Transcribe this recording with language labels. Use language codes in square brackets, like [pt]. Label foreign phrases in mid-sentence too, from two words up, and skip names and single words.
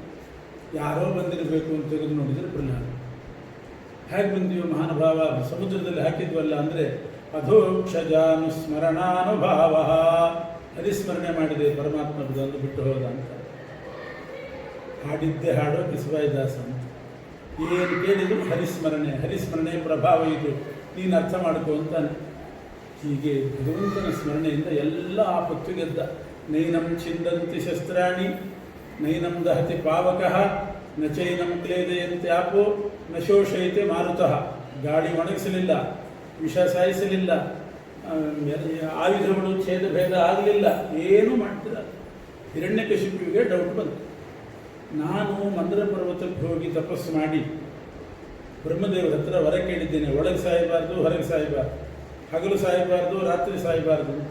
[kn] ಯಾರೋ ಬಂದಿರಬೇಕು ಅಂತ ತೆಗೆದು ನೋಡಿದರೆ ಪ್ರಹ್ಲಾದ. ಹೇಗೆ ಬಂದೀವಿ ಮಹಾನುಭಾವ, ಸಮುದ್ರದಲ್ಲಿ ಹಾಕಿದ್ವಲ್ಲ ಅಂದರೆ, ಅಧೋಕ್ಷಜಾನುಸ್ಮರಣಾನುಭಾವ, ಹರಿಸ್ಮರಣೆ ಮಾಡಿದೆ ಪರಮಾತ್ಮ ಬಂದು ಬಿಟ್ಟು ಹೋದ ಅಂತ. ಹಾಡಿದ್ದೆ ಹಾಡೋ ಕಿಸಬಾಯಿದಾಸ ಅಂತ. ಏನು ಕೇಳಿದ್ರು ಹರಿಸ್ಮರಣೆ ಪ್ರಭಾವ ಇದು, ನೀನು ಅರ್ಥ ಮಾಡ್ಕೋ ಅಂತಾನೆ. ಹೀಗೆ ಭಗವಂತನ ಸ್ಮರಣೆಯಿಂದ ಎಲ್ಲ ಆಪತ್ತು ಗೆದ್ದ. [sa] ನೈನಂ ಛಿಂದಂತಿ ಶಸ್ತ್ರಾಣಿ ನೈನಂ ದಹತಿ ಪಾವಕಃ ನ ಚೈನಂ ಕ್ಲೇದಯಂತೆ ಆಪೋ ನ ಶೋಷಯತೆ ಮಾರುತಃ. [kn] ಗಾಳಿ ಒಣಗಿಸಲಿಲ್ಲ, ವಿಷ ಸಾಯಿಸಲಿಲ್ಲ, ಆಯುಧಗಳು ಛೇದ ಭೇದ ಆಗಲಿಲ್ಲ, ಏನೂ ಮಾಡ್ತಿಲ್ಲ. ಹಿರಣ್ಯಕಶಿಪುವಿಗೆ ಡೌಟ್ ಬಂತು. ನಾನು ಮಂದ್ರ ಪರ್ವತಕ್ಕೆ ಹೋಗಿ ತಪಸ್ಸು ಮಾಡಿ ಬ್ರಹ್ಮದೇವರ ಹತ್ರ ವರ ಕೇಳಿದ್ದೇನೆ, ಒಳಗೆ ಸಾಯಬಾರ್ದು, ಹೊರಗೆ ಸಾಯಬಾರ್ದು, ಹಗಲು ಸಾಯಬಾರ್ದು, ರಾತ್ರಿ ಸಾಯಬಾರ್ದು ಅಂತ.